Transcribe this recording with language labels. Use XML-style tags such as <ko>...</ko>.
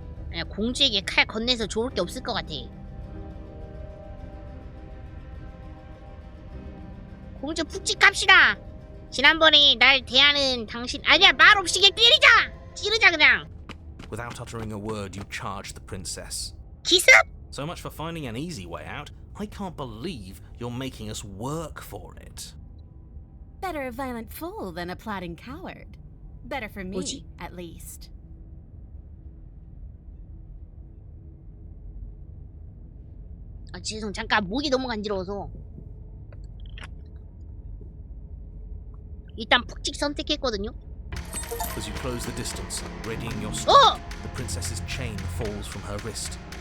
<ko>그냥 공주에게 칼 건네서 좋을 게 없을 것 같아. 공주 푹찍합시다. 지난번에 날 대하는 당신 아니야, 말 없이 그냥 때리자. 찌르자 그냥.</ko> <en>Without uttering a word, you charge the princess.</en> <ko>기습?</ko> <en>So much for finding an easy way out. I can't believe you're making us work for it. Better a violent fool than a plotting coward. Better for me,</en> <ko>뭐지?</ko> <en>at least.</en> <ko>아, 죄송, 잠깐 목이 너무 간지러워서. 일단 푹찍 선택했거든요.</ko> <en>As you close the distance, readying your</en> <ko>어!</ko> <en>strike, the princess's chain falls from her wrist.</en>